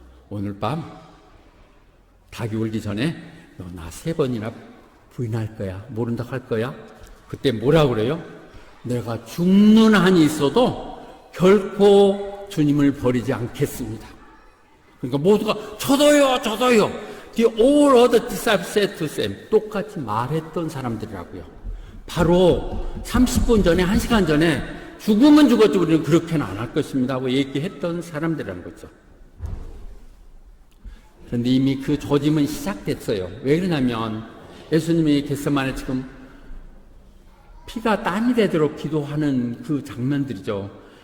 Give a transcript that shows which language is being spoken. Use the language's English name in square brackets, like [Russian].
[Korean] 오늘 밤 닭이 울기 전에 너 나 3번이나 부인할 거야. 모른다고 할 거야. 그때 뭐라 그래요? 내가 죽는 한이 있어도 결코 주님을 버리지 않겠습니다. 그러니까 모두가 저도요. [English] The all other disciples said to them. [Korean] 똑같이 말했던 사람들이라고요. 바로 30분 전에, 1시간 전에 죽으면 죽었지 우리는 그렇게는 안 할 것입니다 하고 얘기했던 사람들이라는 거죠. 그런데 이미 그 조짐은 시작됐어요. 왜 그러냐면 예수님이 겟세마네 지금 피가 땀이 되도록 기도하는 그 장면들이죠.